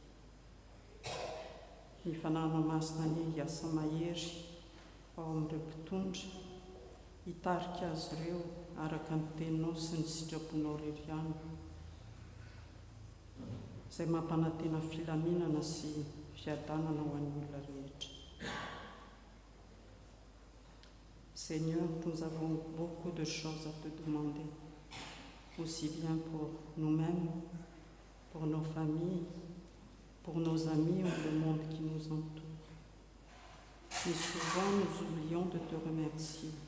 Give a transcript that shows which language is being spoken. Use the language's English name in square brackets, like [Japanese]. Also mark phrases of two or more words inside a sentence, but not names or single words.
[Malagasy] Ny fanahana masina ny hiasa mahery ao amin'ireo mpitondra, hitarika azy ireo araka ny teninao sy ny sitraponao rery ihany, izay mampanantena filaminana sy fiadanana ho an'ny olona rehetra. [French] Seigneur, nous avons beaucoup de choses à te demander, aussi bien pour nous-mêmes, pour nos familles, pour nos amis ou le monde qui nous entoure. Et souvent, nous oublions de te remercier.